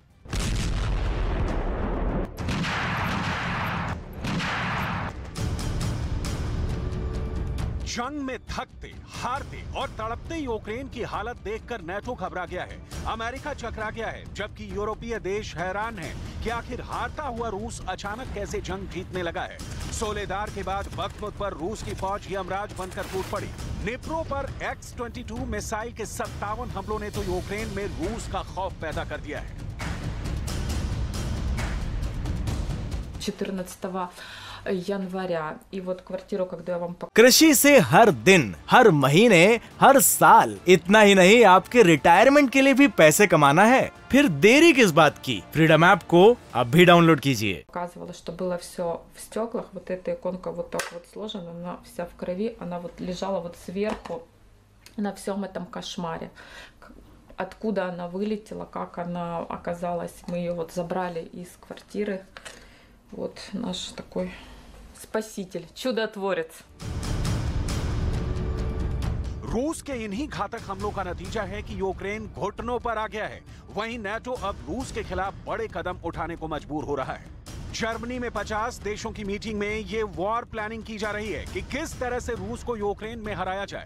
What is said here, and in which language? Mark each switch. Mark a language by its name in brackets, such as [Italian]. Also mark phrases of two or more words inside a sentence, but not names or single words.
[Hindi] जंग में थकते, हारते और तड़पते यूक्रेन की हालत देखकर नेटो घबरा गया है, अमेरिका चकरा गया है, जबकि यूरोपीय देश हैरान हैं कि आखिर हारता हुआ रूस अचानक कैसे जंग जीतने लगा है। सोलेदार के बाद बख्तमुत पर रूस की फौज यमराज बनकर टूट पड़ी। निप्रो पर X-22 मिसाइल के 57 हमलों ने तो यूक्रेन में रूस का खौफ पैदा कर दिया है। [Russian] 14 января. И вот квартиру, когда я вам показывала. [Hindi] कृषि से हर दिन, हर महीने, हर साल, इतना ही नहीं आपके रिटायरमेंट के लिए भी पैसे कमाना है, फिर देरी किस बात की? फ्रीडम ऐप को अब भी डाउनलोड कीजिए। [Russian] Показывала, что было все в стеклах. Вот эта иконка вот так вот сложена, она вся в крови, она вот лежала вот сверху на всем этом кошмаре. Откуда она вылетела, как она оказалась, мы ее вот забрали из квартиры. Вот наш такой спаситель, чудотворец. [Hindi] रूस के इन्हीं घातक हमलों का नतीजा है कि यूक्रेन घुटनों पर आ गया है। वहीं नेटो अब रूस के खिलाफ बड़े कदम उठाने को मजबूर हो रहा है। जर्मनी में 50 देशों की मीटिंग में ये [English] war planning [Hindi] की जा रही है कि किस तरह से रूस को यूक्रेन में हराया जाए।